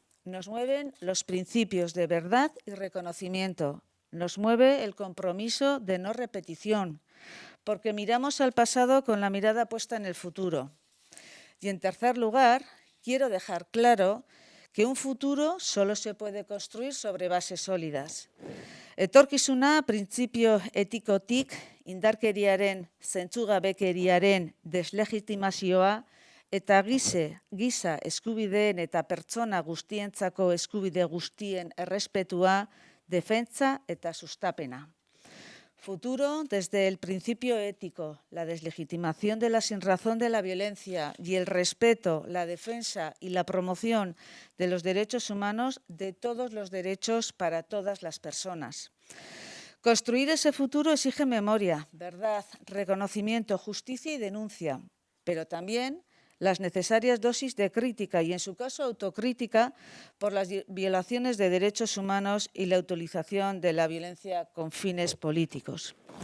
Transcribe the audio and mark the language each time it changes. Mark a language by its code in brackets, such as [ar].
[es] Nos mueven los principios de verdad y reconocimiento. Nos mueve el compromiso de no repetición, porque miramos al pasado con la mirada puesta en el futuro. Y en tercer lugar, quiero dejar claro que un futuro solo se puede construir sobre bases sólidas. [eu] Etorkizuna printzipio etikotik, indarkeriaren, zentzugabekeriaren deslegitimazioa eta giza eskubideen eta pertsona guztientzako eskubide guztien errespetua, defentsa eta sustapena. [es] Futuro desde el principio ético, la deslegitimación de la sinrazón de la violencia y el respeto, la defensa y la promoción de los derechos humanos, de todos los derechos para todas las personas. Construir ese futuro exige memoria, verdad, reconocimiento, justicia y denuncia, pero también las necesarias dosis de crítica y, en su caso, autocrítica por las violaciones de derechos humanos y la utilización de la violencia con fines políticos.